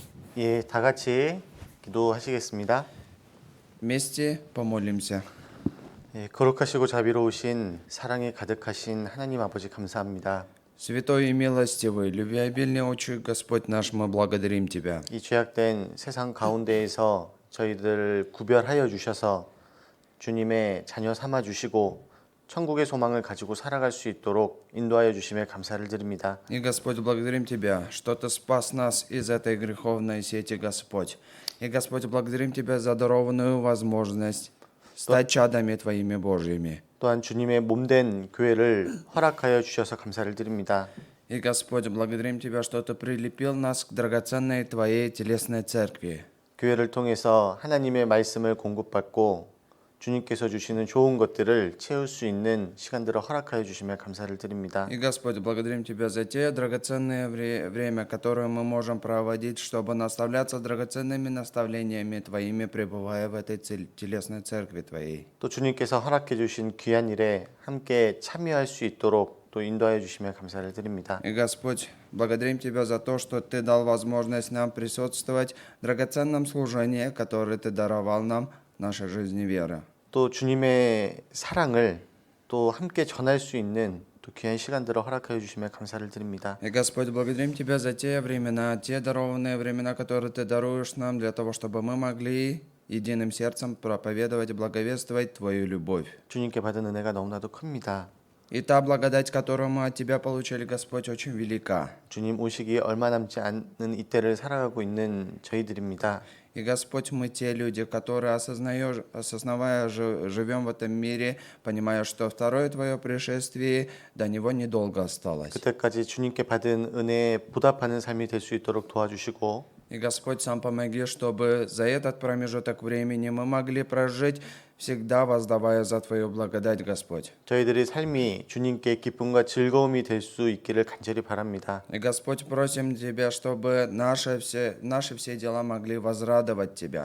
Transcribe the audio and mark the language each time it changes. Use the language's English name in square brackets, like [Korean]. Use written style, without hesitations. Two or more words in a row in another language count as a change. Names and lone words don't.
[Korean] 예, 다 같이 기도하시겠습니다. [Russian] Вместе помолимся. [Korean] 예, 거룩하시고 자비로우신 사랑이 가득하신 하나님 아버지 감사합니다. [Russian] Святой и милостивый, любвеобильный Отче Господь наш, мы благодарим Тебя. [Korean] 이 죄악된 세상 가운데에서 저희들을 구별하여 주셔서 주님의 자녀 삼아 주시고 천국의 소망을 가지고 살아갈 수 있도록 인도하여 주심에 감사를 드립니다. [Russian] И, Господь, благодарим Тебя, что Ты спас нас из этой греховной сети, Господь. И, Господь, благодарим Тебя за дарованную возможность стать чадами Твоими Божьими. [Korean] 또한 주님의 몸된 교회를 허락하여 주셔서 감사를 드립니다. [Russian] И, Господь, благодарим Тебя, что Ты прилепил нас к драгоценной Твоей телесной церкви. [Korean] 교회를 통해서 하나님의 말씀을 공급받고 주님께서 주시는 좋은 것들을 채울 수 있는 시간들을 허락하여 주시며 감사를 드립니다. [Russian] И, Господь, благодарим Тебя за те драгоценное время, которое мы можем проводить, чтобы наставляться драгоценными наставлениями Твоими, пребывая в этой телесной церкви Твоей. [Korean] 또 주님께서 허락해 주신 귀한 일에 함께 참여할 수 있도록 또 ин도하여 주시며 감사를 드립니다. [Russian] И, Господь, благодарим Тебя за то, что Ты дал возможность нам присутствовать в драгоценном служении, которое Ты даровал нам в нашей жизни веры. [Korean] 또 주님의 사랑을 또 함께 전할 수 있는 또 귀한 시간들을 허락하여 주시며 감사를 드립니다. [Russian] И, Господь, благодарим Тебя за те времена, те дарованные времена, которые Ты даруешь нам, для того, чтобы мы могли единым сердцем проповедовать и благовествовать Твою любовь. [Korean] 주님께 받은 은혜가 너무나도 큽니다. [Russian] И та благодать, которую мы от Тебя получили, Господь, очень велика. [Korean] 주님 오시기 얼마 남지 않는 이때를 살아가고 있는 저희들입니다. [Russian] И, Господь, мы те люди, которые, осознавая, живем в этом мире, понимая, что второе Твое пришествие, до него недолго осталось. [Korean] 그때까지 주님께 받은 은혜에 보답하는 삶이 될 수 있도록 도와주시고 [Russian] И, Господь, сам помоги, чтобы за этот промежуток времени мы могли прожить, всегда воздавая за Твою благодать, Господь. [Korean] 저희들의 삶이 주님께 기쁨과 즐거움이 될 수 있기를 간절히 바랍니다. [Russian] И, Господь, просим Тебя, чтобы наши все дела могли возрадовать Тебя.